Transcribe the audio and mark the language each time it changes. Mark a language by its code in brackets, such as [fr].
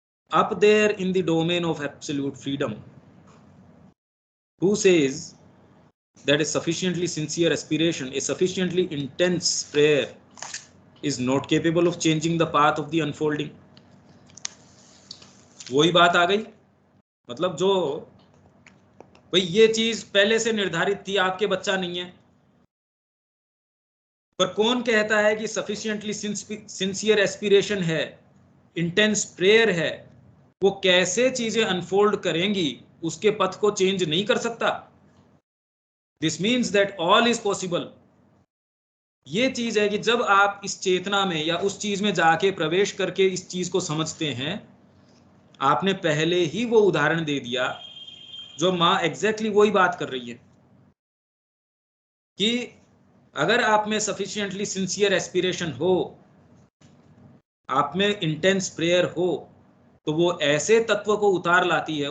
[en] Up there in the domain of absolute freedom, who says that a sufficiently sincere aspiration, a sufficiently intense prayer is not capable of changing the path of the unfolding? [hi] वही बात आ गई। मतलब जो भाई ये चीज पहले से निर्धारित थी, आपके बच्चा नहीं है, पर कौन कहता है कि [en] sufficiently sincere aspiration [hi] है, [en] intense prayer [hi] है, वो कैसे चीजें अनफोल्ड करेंगी, उसके पथ को चेंज नहीं कर सकता। [en] This means that all is possible। [hi] ये चीज है कि जब आप इस चेतना में या उस चीज में जाके प्रवेश करके इस चीज को समझते हैं, आपने पहले ही वो उदाहरण दे दिया जो माँ एग्जैक्टली वही बात कर रही है, कि अगर आप में सफिशिएंटली सिंसियर एस्पिरेशन हो, आप में इंटेंस प्रेयर हो, तो वो ऐसे तत्व को उतार लाती है।